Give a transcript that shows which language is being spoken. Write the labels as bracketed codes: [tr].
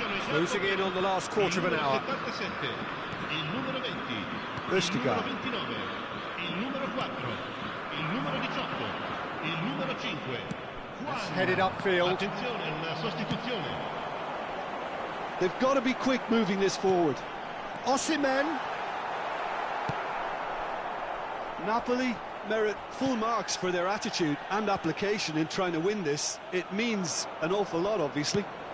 [en] Closing in on the last quarter of an hour. [it] 77, il numero 20, Östigar. il numero 29, il numero 4, il numero 18, il numero 5. [en] It's headed upfield. [it] Attenzione, una sostituzione. [en] They've got to be quick moving this forward. Osimhen. Napoli merit full marks for their attitude and application in trying to win this. It means an awful lot, obviously.